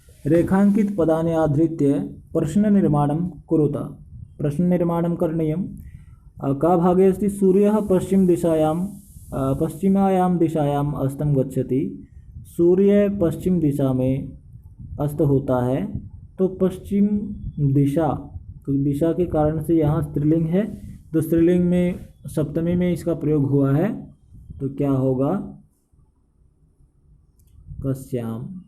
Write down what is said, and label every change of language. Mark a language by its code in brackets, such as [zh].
[sa] रेखांकित पदानि आधृत्य प्रश्ननिर्माणं कुरुत। प्रश्ननिर्माणं करणीयं। का भागे अस्ति, सूर्यः पश्चिमायां दिशायाम् अस्तं गच्छति। [hi] सूर्य पश्चिम दिशा में अस्त होता है, तो पश्चिम दिशा, तो दिशा के कारण से यहाँ स्त्रीलिंग है, तो स्त्रीलिंग में सप्तमी में इसका प्रयोग हुआ है, तो क्या होगा, कस्याम।